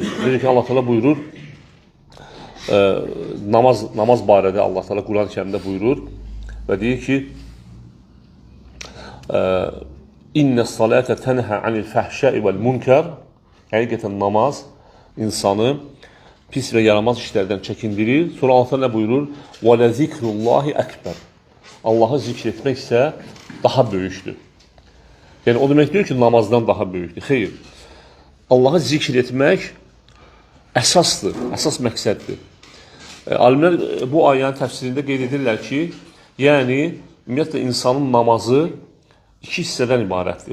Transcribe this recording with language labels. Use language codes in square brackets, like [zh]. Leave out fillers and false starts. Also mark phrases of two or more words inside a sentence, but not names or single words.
[az] Deyir ki, Allah Teala buyurur, namaz barədə Allah Teala Quran-ı Kərimdə buyurur və deyir ki, [ar] إن الصلاة تنهى عن الفحشاء والمنكر. [az] Həqiqətən namaz insanı pis və yaramaz işlərdən çəkindirir. Sonra Allah nə buyurur? [ar] وَلَا ذِكْرُ اللّٰهِ أَكْبَرِ. [az] Allahı zikr etmək isə daha böyükdür. Yəni, o demək deyir ki, namazdan daha böyükdür. Xeyr. Allahı zikr etmək əsasdır, əsas məqsəddir. Alimlər bu ayənin təfsirində qeyd edirlər ki, yəni, ümumiyyətlə, insanın namazı iki hissədən ibarətdir.